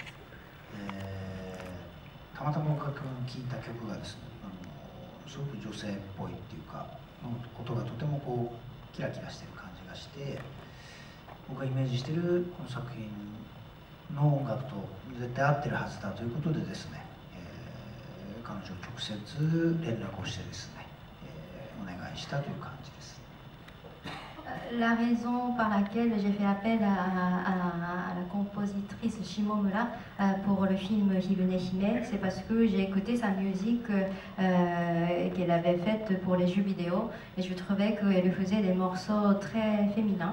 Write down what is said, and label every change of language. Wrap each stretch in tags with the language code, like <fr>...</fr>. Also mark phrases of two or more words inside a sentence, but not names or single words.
<ja>たまたま僕が聴いた曲がですね、すごく女性っぽいっていうか、音がとてもこうキラキラしてる感じがして、僕がイメージしてるこの作品の音楽と絶対合ってるはずだということでですね、彼女を直接連絡をしてですね、お願いしたという感じです。</ja> <fr>La raison par laquelle j'ai fait appel à la compositrice Shimomura pour le film Hirune Hime, c'est parce que j'ai écouté sa musique qu'elle avait faite pour les jeux vidéo et je trouvais qu'elle faisait des morceaux très féminins.</fr>